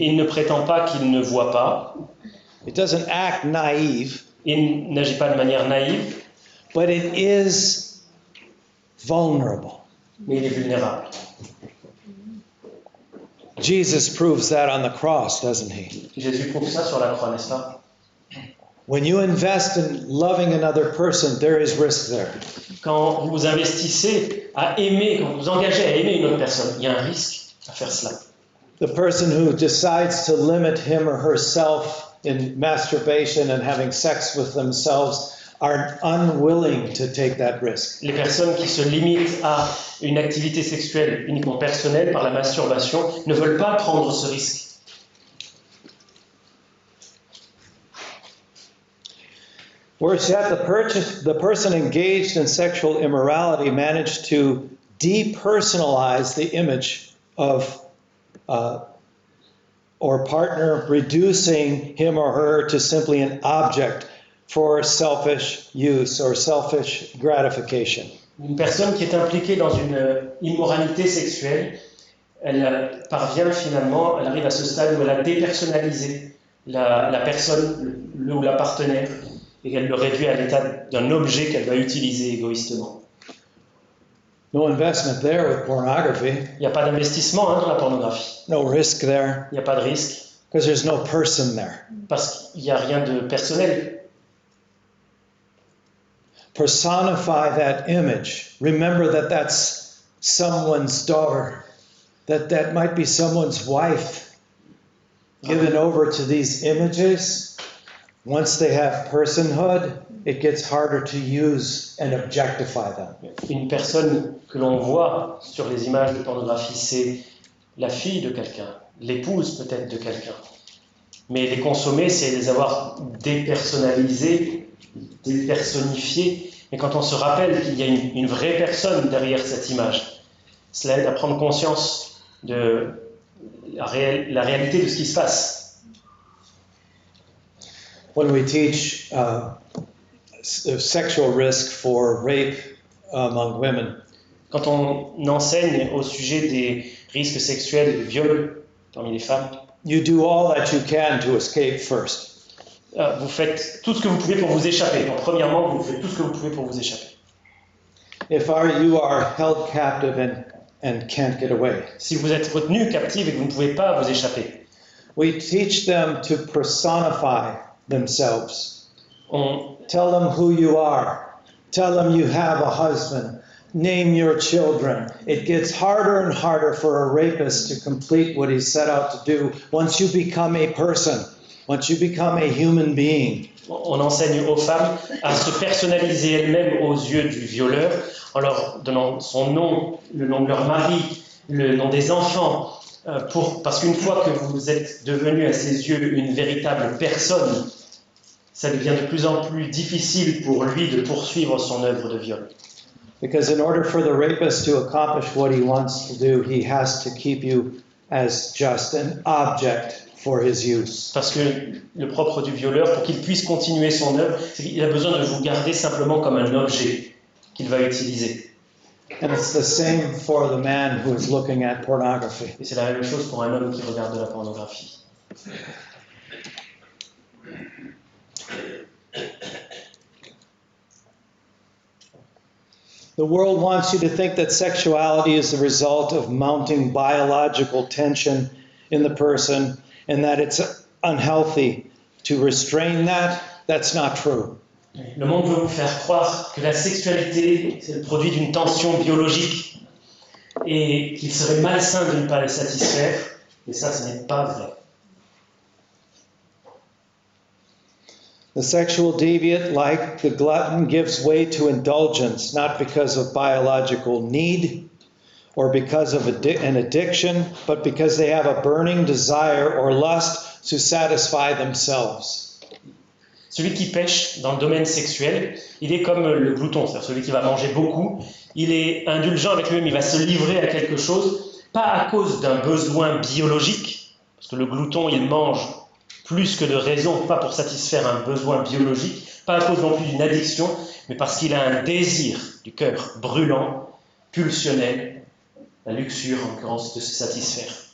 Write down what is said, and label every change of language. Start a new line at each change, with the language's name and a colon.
French: Il ne prétend pas qu'il ne voit pas.
English: It doesn't act naive.
French: Il n'agit pas de manière naïve,
English: But it is vulnerable.
French: mais il est vulnérable.
English: Jesus proves that on the cross, doesn't he?
French: Jésus prouve ça sur la croix, n'est-ce pas?
English: When you invest in loving another person, there is risk there.
French: Quand vous vous investissez à aimer, quand vous vous engagez à aimer une autre personne, il y a un risque à faire cela.
English: The person who decides to limit him or herself in masturbation and having sex with themselves are unwilling to take that risk.
French: Les personnes qui se limitent à une activité sexuelle uniquement personnelle par la masturbation ne veulent pas prendre ce risque.
English: Worse yet, the person engaged in sexual immorality managed to depersonalize the image of or partner, reducing him or her to simply an object for selfish use or selfish gratification.
French: Une personne qui est impliquée dans une immoralité sexuelle, elle parvient finalement, elle arrive à ce stade où elle a dépersonnalisé la personne, le ou la partenaire, et qu'elle le réduit à l'état d'un objet qu'elle va utiliser égoïstement.
English: No investment there with pornography.
French: Il n'y a pas d'investissement dans la pornographie.
English: No risk there
French: Il n'y a pas de risque
English: because there's no person there.
French: parce qu'il n'y a rien de personnel.
English: Personify that image. Remember that that's someone's daughter, that might be someone's wife given over to these images. Once they have personhood, it gets harder to use and objectify them.
French: Une personne que l'on voit sur les images de pornographie, c'est la fille de quelqu'un, l'épouse peut-être de quelqu'un. Mais les consommer, c'est les avoir dépersonnalisés, dépersonnifiés. Mais quand on se rappelle qu'il y a une vraie personne derrière cette image, cela aide à prendre conscience de la réalité de ce qui se passe.
English: When we teach sexual risk for rape among women,
French: Quand on enseigne au sujet des risques sexuels et de viol parmi les femmes,
English: you do all that you can to escape first.
French: vous faites tout ce que vous pouvez pour vous échapper. Donc, premièrement, vous faites tout ce que vous pouvez pour vous échapper.
English: If you are held captive and can't get away,
French: Si vous êtes retenu captif et que vous ne pouvez pas vous échapper,
English: we teach them to personify themselves.
French: on,
English: Tell them who you are. Tell them you have a husband. Name your children. It gets harder and harder for a rapist to complete what he set out to do once you become a person, once you become a human being.
French: on enseigne aux femmes à se personnaliser elles-mêmes aux yeux du violeur en leur donnant son nom, le nom de leur mari, le nom des enfants, parce qu'une fois que vous êtes devenu à ses yeux une véritable personne, ça devient de plus en plus difficile pour lui de poursuivre son œuvre de viol.
English: Because in order for the rapist to accomplish what he wants to do, he has to keep you as just an object for his use.
French: Parce que le propre du violeur, pour qu'il puisse continuer son œuvre, c'est qu'il a besoin de vous garder simplement comme un objet qu'il va utiliser.
English: And it's the same for the man who is looking at pornography.
French: Et c'est la même chose pour un homme qui regarde de la pornographie.
English: The world wants you to think that sexuality is the result of mounting biological tension in the person and that it's unhealthy to restrain that. That's not true.
French: Le monde veut vous faire croire que la sexualité, c'est le produit d'une tension biologique et qu'il serait malsain de ne pas la satisfaire. Et ça, ce n'est pas vrai. The sexual deviant, like the glutton, gives way to indulgence, not because of biological need or because of an addiction, but because they have a burning desire or lust to satisfy themselves. Celui qui pêche dans le domaine sexuel, il est comme le glouton, c'est-à-dire celui qui va manger beaucoup. Il est indulgent avec lui-même, il va se livrer à quelque chose, pas à cause d'un besoin biologique, parce que le glouton, il mange plus que de raison, pas pour satisfaire un besoin biologique, pas à cause non plus d'une addiction, mais parce qu'il a un désir du cœur brûlant, pulsionnel, la luxure en l'occurrence de se satisfaire.